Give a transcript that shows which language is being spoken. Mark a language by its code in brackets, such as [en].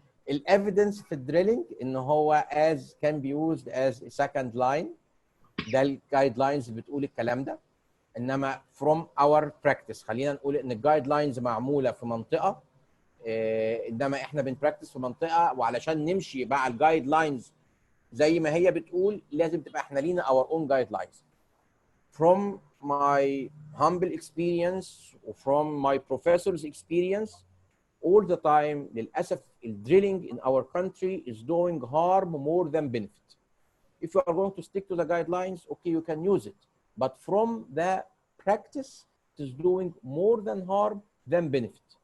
[ar] الايفيدنس في الدريلينج ان هو [en] as can be used as a second line. [ar] ده الجايد لاينز بتقول الكلام ده. انما [en] from our practice [ar] خلينا نقول ان الجايد لاينز معموله في منطقه، انما احنا بنبراكتس في منطقه، وعلشان نمشي مع الجايد لاينز زي ما هي بتقول لازم تبقى احنا لينا [en] our own guidelines. From my humble experience or from my professor's experience, all the time [ar] للأسف [en] drilling in our country is doing harm more than benefit. If you are going to stick to the guidelines, okay, you can use it. But from the practice, it is doing more than harm than benefit.